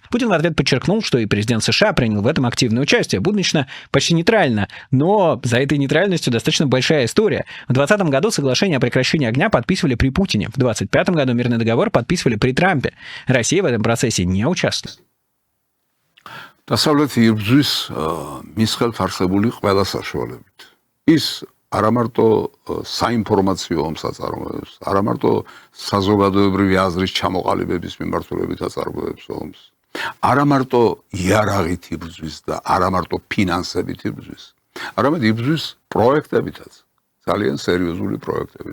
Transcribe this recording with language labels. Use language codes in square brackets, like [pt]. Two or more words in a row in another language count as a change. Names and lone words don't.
[ru] Путин в ответ подчеркнул, что и президент США принял в этом активное участие, будучи почти нейтрально. Но за этой нейтральностью достаточно большая история. В 2020 году соглашение о прекращении огня подписывали при Путине. В 2025 году мирный договор подписывали при Трампе. Россия в этом процессе не участвует. [ka] დასავლეთი იბრძვის მის ხელთ არსებული ყველა საშუალებით. ის არა მარტო საინფორმაციო ომს აწარმოებს, არა მარტო საზოგადოებრივი აზრის ჩამოყალიბების მიმართულებით აწარმოებს ომს, არა მარტო იარაღით იბრძვის და არა მარტო ფინანსებით იბრძვის, არამედ იბრძვის პროექტებითაც, ძალიან სერიოზული პროექტებით.